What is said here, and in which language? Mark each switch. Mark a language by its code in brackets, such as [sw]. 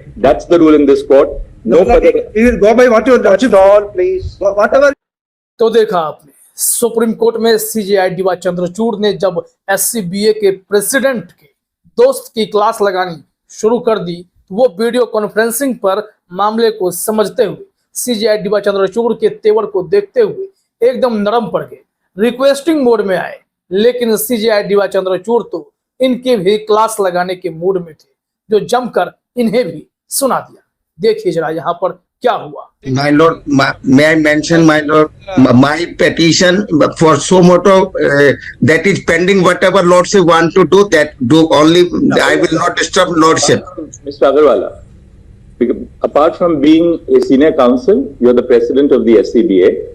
[en] That's the rule in this court. No further. We will go by what your lordship. Stall, please. Whatever. [hi] तो देखा आपने, supreme court में CJI D Y Chandrachud ने जब SCBA के president के दोस्त की क्लास लगानी शुरू कर दी, तो वो वीडियो कॉन्फ्रेंसिंग पर मामले को समझते हुए CJI डीवाई चंद्रचूड़ के तेवर को देखते हुए एकदम नरम पड़ गए, रिक्वेस्टिंग मोड में आए। लेकिन CJI डीवाई चंद्रचूड़ तो इनके भी क्लास लगाने के मूड में थे, जो जमकर इन्हें भी सुना दिया। देखिए जरा यहाँ पर क्या हुआ। [en] My lord, may I mention, my lord, my petition for suo moto that is pending. Whatever lordship want to do, that do only. I will not disturb lordship. Mr. Agarwala, apart from being a senior counsel, you are the president of the SCBA.